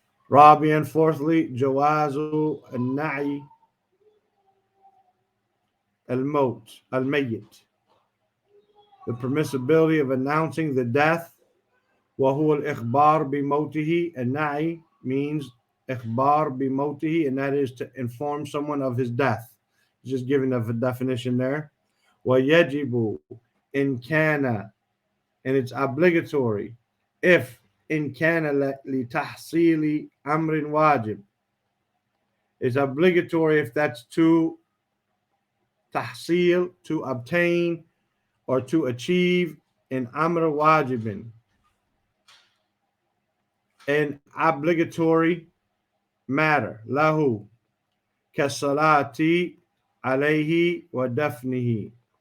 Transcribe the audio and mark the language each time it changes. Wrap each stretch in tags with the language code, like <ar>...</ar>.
<ar>Rabi'an,</ar> <en>fourthly,</en> <ar>jawazu an-na'i al-maut, al-mayyit,</ar> <en>the permissibility of announcing the death.</en> <ar>وهو الإخبار بموته,</ar> <en>and na'i means</en> <ar>إخبار بموته,</ar> <en>and that is to inform someone of his death. Just giving a definition there.</en> <ar>ويجب إن كان,</ar> <en>and it's obligatory if</en> <ar>إن كان لتحصيل أمر واجب.</ar> <en>It's obligatory if that's to tahsil, to obtain or to achieve an amr wajibin, an obligatory matter, lahu,</en> <ar>kasalati alayhi wa dafnihi.</ar>